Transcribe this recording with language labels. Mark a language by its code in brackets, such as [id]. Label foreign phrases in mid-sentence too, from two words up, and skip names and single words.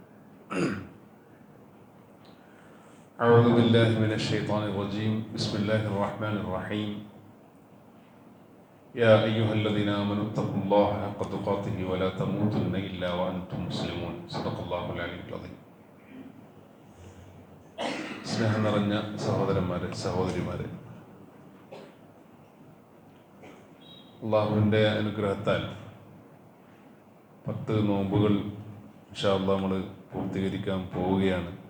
[ar] أعوذ بالله من الشيطان الرجيم. بسم الله الرحمن الرحيم. يا أيها الذين آمنوا اتقوا الله حق تقاته ولا تموتن إلا وأنتم مسلمون. صدق الله العلي العظيم. [ml] സ്നേഹം നിറഞ്ഞ സഹോദരന്മാരെ, സഹോദരിമാരെ, അള്ളാഹുവിൻ്റെ അനുഗ്രഹത്താൽ 10 നോമ്പുകൾ [ar] إن شاء الله [ml] നമ്മൾ പൂർത്തീകരിക്കാൻ പോവുകയാണ്.